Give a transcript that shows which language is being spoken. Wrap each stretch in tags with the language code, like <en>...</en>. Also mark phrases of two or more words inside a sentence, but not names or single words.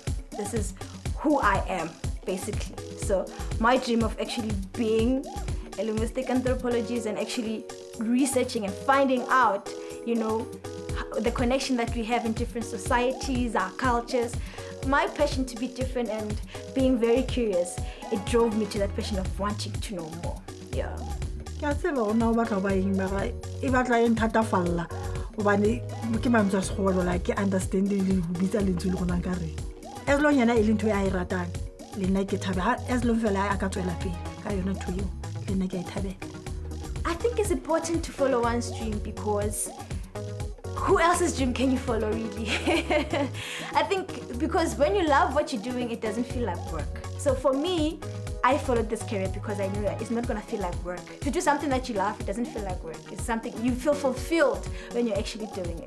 <en>This is who I am, basically. So my dream of actually being a linguistic anthropologist and actually researching and finding out, the connection that we have in different societies, our cultures. My passion to be different and being very curious, it drove me to that passion of wanting to know more. Yeah.</en> <nso>Ke a tseba gore na o batla ba eng mara e batla e nthatafalla gobane ke mantswe a segolo like ke understanding le go bitsa lentswe le gona ka re</nso> <en>as long</en> <nso>yana e le ntho ya e ratang le nna ke thabe</nso> <en>as long</en> <nso>fela a ka tswela pele ka yona ntho eo le nna ke a e thabela.</nso> <en>I think it's important to follow one's dream because who else's dream can you follow, really? I think because when you love what you're doing, it doesn't feel like work. So for me, I followed this career because I knew that it's not going to feel like work. To do something that you love, it doesn't feel like work. It's something you feel fulfilled when you're actually doing it.</en>